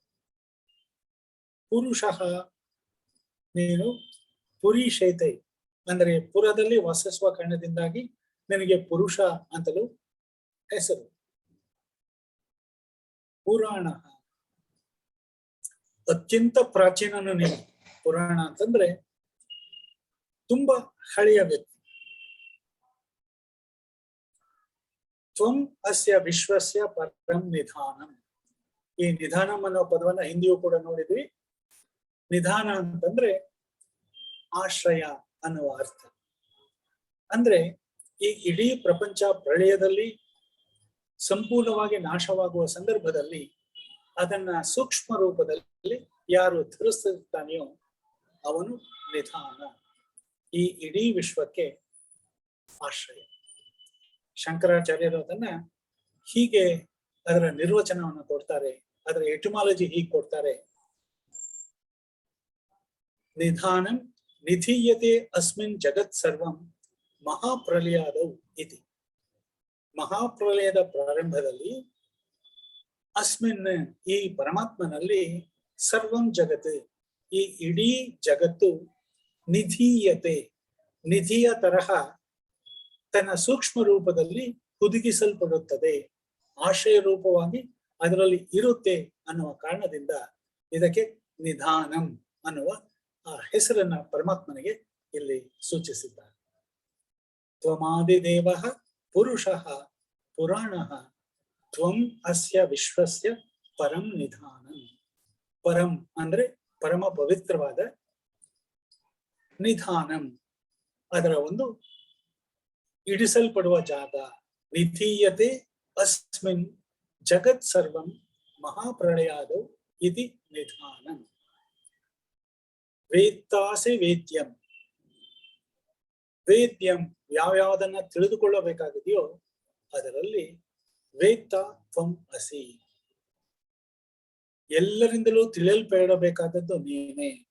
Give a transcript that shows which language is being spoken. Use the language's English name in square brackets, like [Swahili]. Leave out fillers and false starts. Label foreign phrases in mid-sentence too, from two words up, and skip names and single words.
[Kannada] ಪುರುಷಃ, ನೀನು ಪುರೀಶೈತೆ, ಅಂದರೆ ಪುರದಲ್ಲಿ ವಾಸಿಸುವ ಕಾರಣದಿಂದಾಗಿ ನಿನಗೆ ಪುರುಷ ಅಂತಲೂ ಹೆಸರು. ಪುರಾಣ, ಅತ್ಯಂತ ಪ್ರಾಚೀನನು ನೀನು. ಪುರಾಣ ಅಂತಂದ್ರೆ ತುಂಬಾ ಹಳೆಯ ವ್ಯಕ್ತಿ. [Sanskrit] ತ್ವಂ ಅಸ್ಯ ವಿಶ್ವಸ್ಯ ಪರಂ ನಿಧಾನಂ. [Kannada] ಈ ನಿಧಾನಂ ಅನ್ನೋ ಪದವನ್ನ ಹಿಂದಿಯೂ ಕೂಡ ನೋಡಿದ್ವಿ. ನಿಧಾನ ಅಂತಂದ್ರೆ ಆಶ್ರಯ ಅನ್ನುವ ಅರ್ಥ. ಅಂದ್ರೆ ಈ ಇಡೀ ಪ್ರಪಂಚ ಪ್ರಳಯದಲ್ಲಿ ಸಂಪೂರ್ಣವಾಗಿ ನಾಶವಾಗುವ ಸಂದರ್ಭದಲ್ಲಿ ಅದನ್ನ ಸೂಕ್ಷ್ಮ ರೂಪದಲ್ಲಿ ಯಾರು ಧರಿಸ್ತಿರ್ತಾನೆಯೋ ಅವನು ನಿಧಾನ. ಈ ಇಡೀ ವಿಶ್ವಕ್ಕೆ ಆಶ್ರಯ. ಶಂಕರಾಚಾರ್ಯರು ಅದನ್ನ ಹೀಗೆ ಅದರ ನಿರ್ವಚನವನ್ನು ಕೊಡ್ತಾರೆ. ಅದರ ಎಟಿಮಾಲಜಿ ಹೀಗೆ ಕೊಡ್ತಾರೆ. [Sanskrit] ನಿಧಾನಂ ನಿಧೀಯತೆ ಅಸ್ಮಿನ್ ಜಗತ್ ಸರ್ವಂ ಮಹಾಪ್ರಲಯಾದೌ ಇತಿ. [Kannada] ಮಹಾಪ್ರಲಯದ ಪ್ರಾರಂಭದಲ್ಲಿ ಅಸ್ಮಿನ್, ಈ ಪರಮಾತ್ಮನಲ್ಲಿ, [Sanskrit] ಸರ್ವಂ ಜಗತ್, [Kannada] ಈ ಇಡೀ ಜಗತ್ತು ನಿಧೀಯತೆ, ನಿಧಿಯ ತರಹ ತನ್ನ ಸೂಕ್ಷ್ಮ ರೂಪದಲ್ಲಿ ಹುದುಗಿಸಲ್ಪಡುತ್ತದೆ, ಆಶ್ರಯ ರೂಪವಾಗಿ ಅದರಲ್ಲಿ ಇರುತ್ತೆ ಅನ್ನುವ ಕಾರಣದಿಂದ ಇದಕ್ಕೆ ನಿಧಾನಂ ಅನ್ನುವ ಆ ಹೆಸರನ್ನ ಪರಮಾತ್ಮನಿಗೆ ಇಲ್ಲಿ ಸೂಚಿಸಿದ್ದಾರೆ. [Sanskrit] ತ್ವಮಾದಿದೇವ ಪುರುಷಃ ಪುರಾಣಃ ತ್ವಂ ಅಸ್ಯ ವಿಶ್ವಸ್ಯ ಪರಂ ನಿಧಾನಂ. [Kannada] ಪರಂ ಅಂದ್ರೆ ಪರಮ ಪವಿತ್ರವಾದ ನಿಧಾನಂ, ಅದರ ಒಂದು ಇಡಿಸಲ್ಪಡುವ ಜಾಗ. [Sanskrit] ನಿಧೀಯತೆ ಅಸ್ಮಿನ್ ಜಗತ್ ಸರ್ವಂ ಮಹಾಪ್ರಳಯಾದೌ ಇತಿ ನಿಧಾನಂ. ವೇತ್ತಾಸಿ ವೇದ್ಯಂ, [Kannada] ವೇದ್ಯಂ ಯಾವ್ಯಾವುದನ್ನ ತಿಳಿದುಕೊಳ್ಳಬೇಕಾಗಿದೆಯೋ ಅದರಲ್ಲಿ [Sanskrit] ವೇತ್ತ ತ್ವಂ ಅಸಿ, [Kannada] ಎಲ್ಲರಿಂದಲೂ ತಿಳಿಯಲ್ಪಡಬೇಕಾದದ್ದು ನೀನೇ.